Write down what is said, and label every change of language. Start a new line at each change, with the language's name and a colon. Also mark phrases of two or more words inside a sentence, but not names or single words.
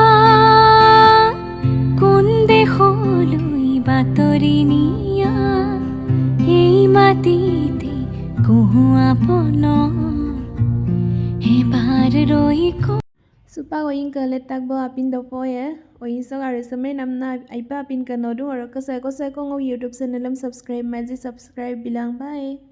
Assamese: কোন দেশলৈ বাতৰি নিয়া এই মাটিতে কহুৱা পন এবাৰ ৰৈ
Mising: Supa oing ke letak bo apin dopo ya oing sok arisame namna aipa apin ke nodung orok ke seko seko
English: YouTube channel subscribe
Mising: maji subscribe bilang bye